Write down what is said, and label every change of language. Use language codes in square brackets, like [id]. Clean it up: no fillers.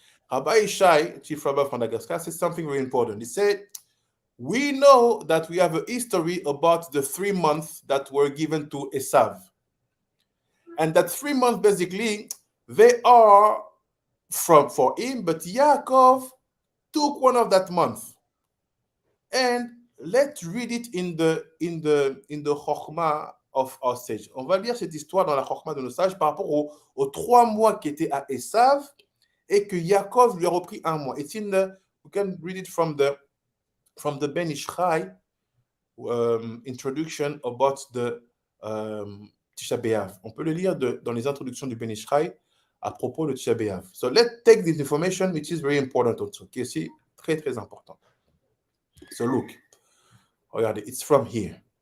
[en] Rabbi Ishai, Chief Rabbi of Madagascar, said something very important. He said, we know that we have a history about the 3 months that were given to Esav. And that 3 months, basically, they are for him, but Yaakov took one of that month. And let's read it in the Chokhmah of our sage. [fr] On va lire cette histoire dans la Chokhmah de nos sages par rapport aux 3 mois qui étaient à Esav et que Yaakov lui a repris 1 mois. [en] It's in the, we can read it from the Ben Ishchai introduction about the Tisha B'Av. [fr] On peut le lire dans les introductions du Ben Ishchai à propos de Tisha B'Av. [en] So let's take this information, which is very important also, [fr] qui est aussi très, très important. [en] So look, [fr] regardez, [en] it's from here.